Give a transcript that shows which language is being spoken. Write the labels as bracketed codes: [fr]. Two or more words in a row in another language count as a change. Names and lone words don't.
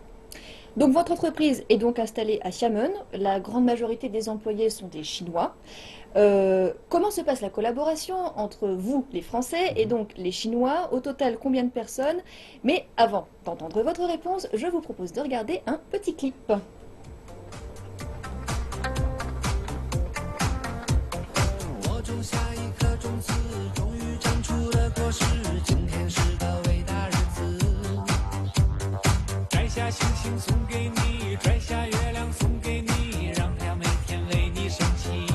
[fr] Donc votre entreprise est donc installée à Xiamen. La grande majorité des employés sont des Chinois. Comment se passe la collaboration entre vous, les Français, et donc les Chinois? Au total, combien de personnes? Mais avant d'entendre votre réponse, je vous propose de regarder un petit clip. [zh] 我种下一颗种子，终于长出了果实。今天是个伟大日子，摘下星星送给你，摘下月亮送给你，让它每天为你升起。